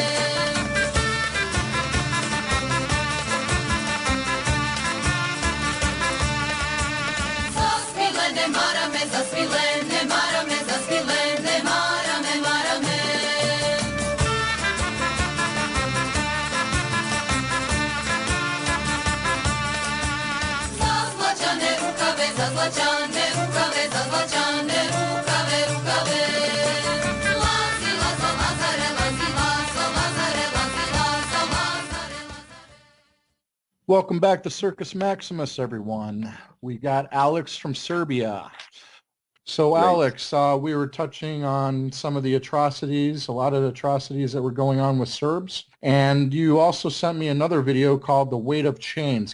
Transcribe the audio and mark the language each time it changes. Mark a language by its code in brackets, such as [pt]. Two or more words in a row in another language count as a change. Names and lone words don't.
[sr] Zasmilene marame, zasmilene marame, zasmilene marame, marame. Zazlačane rukave, zazlačane rukave, zazlačane rukave, rukave. Lazi, Lazo, Lazare, Lazi, Lazo, Lazare, Lazi, Lazo, Lazare, Lazare. [en] Welcome back to Circus Maximus, everyone. We got Alex from Serbia. So Great. Alex, we were touching on some of the atrocities, a lot of the atrocities that were going on with Serbs. And you also sent me another video called The Weight of Chains.